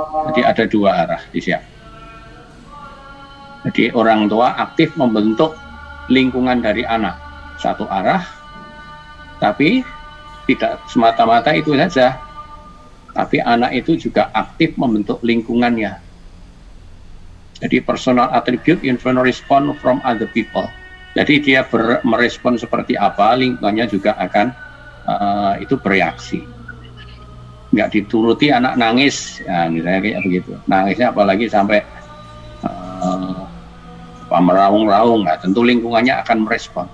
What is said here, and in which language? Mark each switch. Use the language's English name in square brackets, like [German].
[Indonesian] Jadi ada dua arah di sini. Jadi orang tua aktif membentuk lingkungan dari anak satu arah, tapi tidak semata-mata itu saja. Tapi anak itu juga aktif membentuk lingkungannya. Jadi [English] personal attribute influence respond from other people. [Indonesian] Jadi dia merespon seperti apa, lingkungannya juga akan itu bereaksi. Nggak dituruti anak nangis, ya, misalnya kayak begitu. Nangisnya apalagi sampai meraung-raung, nah, tentu lingkungannya akan merespon.